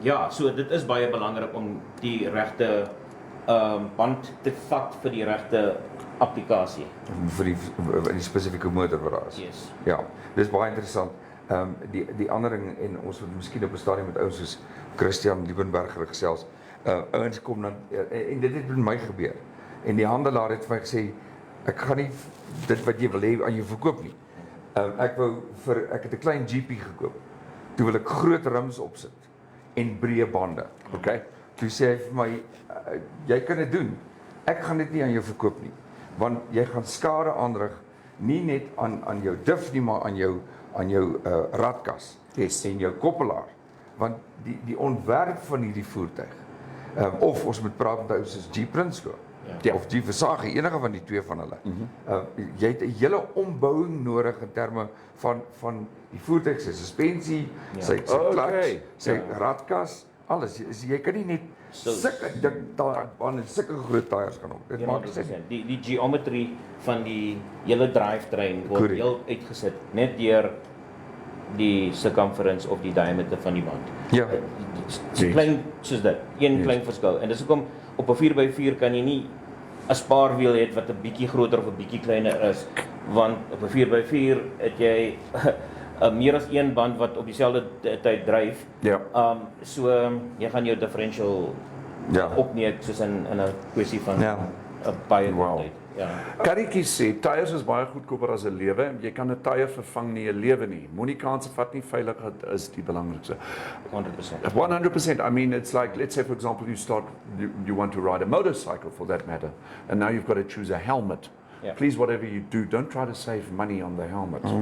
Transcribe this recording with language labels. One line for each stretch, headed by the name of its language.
Afrikaans: So dit is baie belangrik om die regte band te vat vir die regte applikasie. vir die spesifieke motor wat daar is.
English: Yes.
Afrikaans: Ja, dis baie interessant. Die ander ding, en ons moet miskien op 'n stadium met ouens soos Christian Liebenberger gesels. Ouens kom dan en dit het met my gebeur. En die handelaar het vir my gesê, ek gaan nie dit wat jy wil hê aan jou verkoop nie. Ek het 'n klein GP gekoop. Toe wil ek groot rims opsit en breë bande.
English: Okay.
Afrikaans: Toe sê hy vir my, jy kan dit doen. Ek gaan dit nie aan jou verkoop nie, want jy gaan skade aanrig nie net aan jou diff nie, maar aan jou radkas en jou koppelaar, want die ontwerp van hierdie voertuig, of ons moet praat met ou soos G-Prinsloo, of G-Versage, enige van die twee van hulle. Jy het 'n hele ombouing nodig in terme van die voertuig, sy suspensie, sy clutch, sy radkas, alles. Jy kan nie net sulke dik baan en sulke groot tyres kan op. Dit maak sin. Die geometrie van die hele drivetrain word heel uitgesit net deur die circumference of die diameter van die band. Ja. Klein soos dit, een klein verskil. En dis hoekom op 'n 4x4 kan jy nie 'n spaarwiel hê wat 'n bietjie groter of 'n bietjie kleiner is, want op 'n 4x4 het jy meer as een band wat op dieselfde tyd dryf. Ja. So jy gaan jou differential opneem soos in 'n kwessie van 'n baie tyd. Ja. Karretjie sê tyres is baie goedkoper as 'n lewe. Jy kan 'n tyre vervang nie 'n lewe nie. Moenie kanse vat nie, veiligheid is die belangrikste. 100%. 100%.
English: I mean, it's like, let's say for example you want to ride a motorcycle for that matter, and now you've got to choose a helmet. Yeah. Please, whatever you do, don't try to save money on the helmet.